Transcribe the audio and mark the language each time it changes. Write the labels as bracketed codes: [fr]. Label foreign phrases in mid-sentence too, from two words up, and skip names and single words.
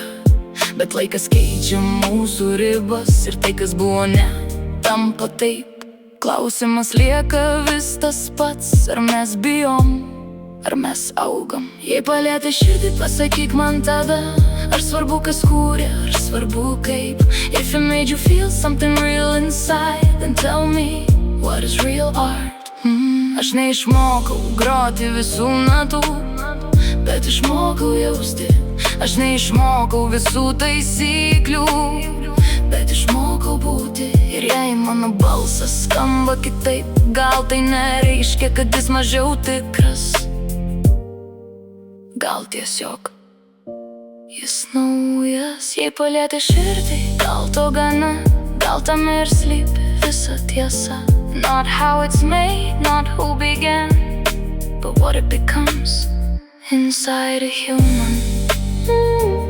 [lt] Bet laikas keičia mūsų ribas ir tai, kas buvo ne, tampa taip. Klausimas lieka vis tas pats, ar mes bijom, ar mes augam. Jei palietė širdį, pasakyk man tada, ar svarbu kas kūrė, ar svarbu kaip. [en] If it made you feel something real inside, then tell me what is real art. [lt] Aš neišmokau groti visų natų, bet išmokau jausti. Aš neišmokau visų taisyklių, bet išmokau būti. Ir jei mano balsas skamba kitaip, gal tai nereiškia, kad jis mažiau tikras. Gal tiesiog jis naujas. Jei palietė širdį, gal to gana, gal tam ir slypi visa tiesa. [en] Not how it's made, not who began, but what it becomes inside a human.